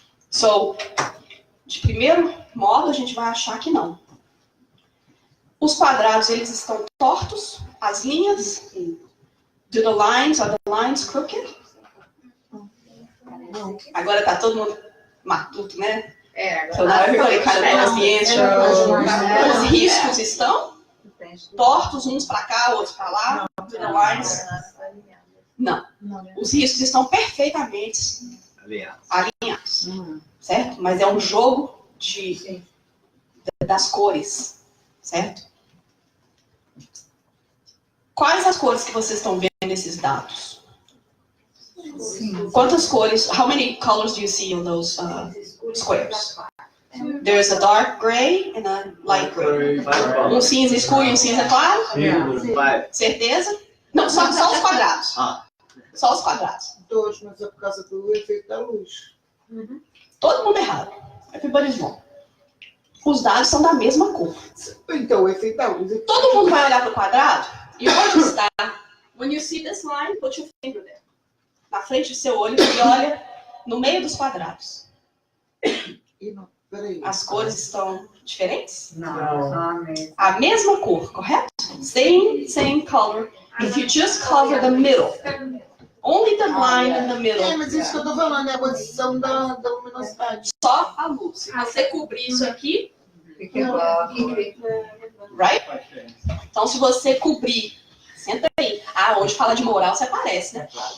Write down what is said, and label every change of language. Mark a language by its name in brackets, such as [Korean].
[Portuguese] So, de primeiro modo, a gente vai achar que não. Os quadrados, eles estão tortos, as linhas, [English] are the lines crooked? [Portuguese] Agora tá todo mundo matuto, né? [English] So now everybody kind of knows the answer. [Portuguese] Os riscos estão tortos, uns para cá, outros para lá. [English] Do the lines. [Portuguese] Não. Os riscos estão perfeitamente alinhados. Certo? Mas é um jogo das cores. Certo? Quais as cores que vocês estão vendo nesses dados? Sim. Quantas cores? [English] How many colors do you see on those squares? There's a dark gray and a light gray. [Portuguese] Um cinza escuro e um cinza claro? Certeza? Não, só os quadrados. Só os quadrados. Dois, mas é por causa do efeito da luz. Todo mundo errado. [English] Everybody's wrong. [Portuguese] Os dados são da mesma cor. Então, o efeito da luz... Todo mundo vai olhar para o quadrado e onde está? [English] When you see this line, put your finger there. [Portuguese] Na frente do seu olho e olha no meio dos quadrados. As cores estão diferentes? Não. A mesma cor, correto? [English] Same color. If you just cover the middle, only the line in the middle. [Portuguese] Mas isso que eu tô falando, é a posição da luminosidade. Só a luz. Se você cobrir isso aqui, Fica igual. [English] right? [Portuguese] Então, se você cobrir, senta aí. Hoje fala de moral, você aparece, né?